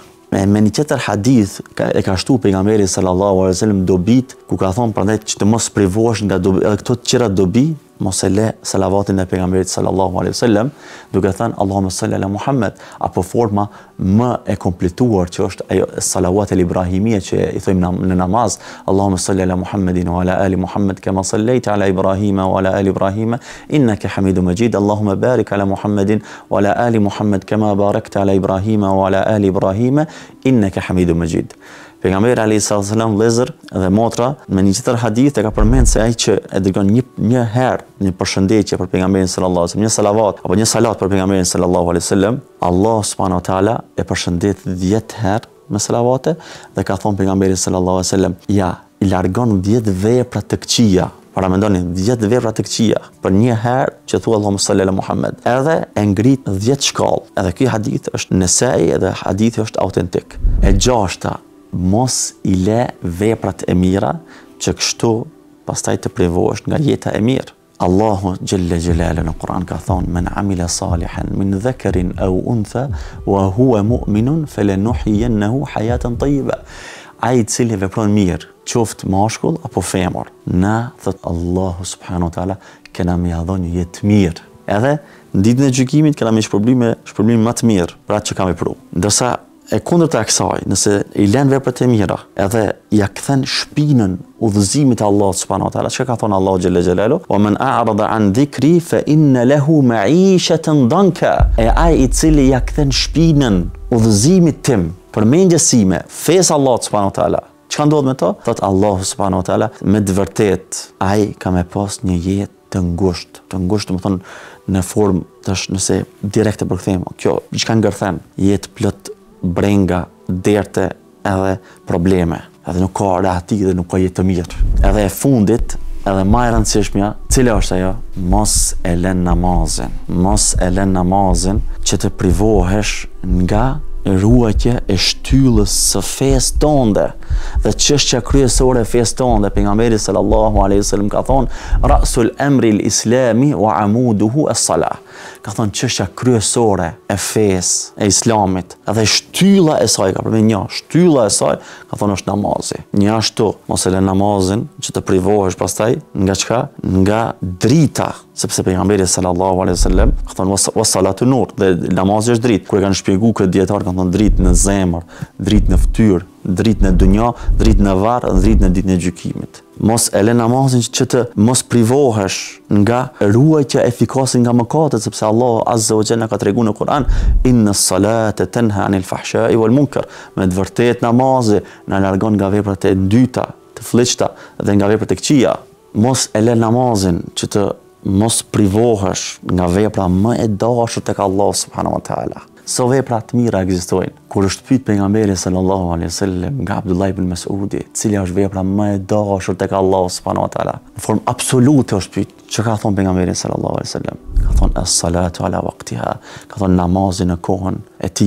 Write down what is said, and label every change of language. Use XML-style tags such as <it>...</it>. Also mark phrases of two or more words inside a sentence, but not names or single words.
<sq>Me një tjetër hadith e ka shtu pejgamberi</sq> <ar>صلى الله عليه وسلم</ar> <sq>dobit, ku ka thonë prandaj që të mos privohesh nga dobi, edhe këto të tjera dobi, mos e le salavatin e pejgamberit</sq> <ar>صلى الله عليه وسلم,</ar> <sq>duke thënë</sq> <ar>اللهم صل على محمد,</ar> <sq>apo forma më e kompletuar që është ajo salavat</sq> <ar>الإبراهيمية</ar> <sq>që i thojmë në namaz:</sq> <ar>اللهم صل على محمد وعلى آل محمد كما صليت على إبراهيم وعلى آل إبراهيم إنك حميد مجيد. اللهم بارك على محمد وعلى آل محمد كما باركت على إبراهيم وعلى آل إبراهيم إنك حميد مجيد.</ar> <sq>Pejgamberi</sq> <ar>عليه السلام</ar> <sq>vëllezër dhe motra me një tjetër hadith e ka përmend se ai që e dërgon një herë një përshëndetje për pejgamberin</sq> <ar>صلى الله عليه وسلم,</ar> <sq>një salavat apo një salat për pejgamberin</sq> <ar>صلى الله عليه وسلم,</ar> <sq>Allah</sq> <ar>سبحانه وتعالى</ar> <sq>e përshëndet 10 herë me salavate dhe ka thonë pejgamberi</sq> <ar>صلى الله عليه وسلم:</ar> <sq>ja, i largon 10 vepra të këqija Para mendoni 10 vepra të këqija për një herë që thua</sq> <ar>اللهم صل على محمد,</ar> <sq>edhe e ngrit 10 shkallë. Edhe ky hadith është Nesai edhe hadithi është autentik. E gjashta, mos i le veprat e mira që kështu pastaj të privohesh nga jeta e mirë.</sq> <ar>الله جل جلاله</ar> <sq>në Kur'an ka thonë:</sq> <ar>"من عمل صالحا من ذكر أو أنثى وهو مؤمن فلنحيينه حياة طيبة."</ar> <sq>Ai i cili vepron mirë, qoftë mashkull apo femër, na thot Allahu</sq> <ar>سبحانه وتعالى</ar> <sq>kena më ia dhënë jetë mirë. Edhe në ditën e gjykimit kena më shpërblim më të mirë për atë që kam vepruar. Ndërsa e kundërta e kësaj, nëse i lën veprat e mira, edhe ja kthen shpinën udhëzimit të Allahut</sq> <ar>سبحانه وتعالى,</ar> <sq>çka ka thënë Allahu</sq> <ar>جل جلاله: "ومن أعرض عن ذكري فإن له معيشة ضنكا."</ar> <sq>E ai i cili ja kthen shpinën udhëzimit tim, përmendjesime, fesë Allahut</sq> <ar>سبحانه وتعالى,</ar> <sq>çka ndodh me to? Thot Allahu</sq> <ar>سبحانه وتعالى,</ar> <sq>me të vërtet ai ka me pas një jetë të ngushtë, do të thonë në formë tash nëse direkte përkthejmë, kjo çka ngërthen, jetë plot brenga, derte edhe probleme, edhe nuk ka rehati dhe nuk ka jetë të mirë. Edhe e fundit, edhe më e rëndësishmja, cila është ajo? Mos e lën namazin. Mos e lën namazin që të privohesh nga ruajtje e shtyllës së fesë tënde. Dhe çështja kryesore e fesë tënde, pejgamberi</sq> <ar>صلى الله عليه وسلم</ar> <sq>ka thonë:</sq> <ar>"رأس الأمر الإسلام وعموده الصلاة."</ar> <sq>Ka thonë çështja kryesore e fesë e islamit, edhe shtylla e saj, ka përmend një, shtylla e saj ka thonë është namazi. Një ashtu, mos e lë namazin që të privohesh pastaj nga çka? Nga drita, sepse pejgamberi</sq> <ar>صلى الله عليه وسلم</ar> <sq>ka thonë</sq> <ar>والصلاة نور,</ar> <sq>dhe namazi është dritë. Kur e kanë shpjeguar këtë dietar kanë thonë dritë në zemër, dritë në fytyrë, dritë në dunja, dritë në varr, dritë në ditën e gjykimit. Mos e lë namazin që të mos privohesh nga ruajtja efikase nga mëkatet, sepse Allah</sq> <ar>عز وجل</ar> <sq>ka treguar në Kur'an:</sq> <ar>"إن الصلاة تنهى عن الفحشاء والمنكر."</ar> <sq>Me të vërtetë namazi na largon nga veprat e dyta, të fllihta dhe nga veprat e këqija. Mos e lë namazin që të mos privohesh nga vepra më e dashur tek Allah</sq> <ar>سبحانه وتعالى.</ar> <sq>So vepra të mira ekzistojnë. Kur është pyet pejgamberi</sq> <ar>صلى الله عليه وسلم</ar> <sq>nga Abdullah ibn Mas'udi, cila është vepra më e dashur tek Allah</sq> <ar>سبحانه وتعالى,</ar> <sq>në formë absolute është pyet. Çka ka thonë pejgamberi</sq> <ar>صلى الله عليه وسلم?</ar> <sq>Ka thonë</sq> <ar>الصلاة على وقتها,</ar> <sq>ka thonë namazi në kohën e tij.</sq>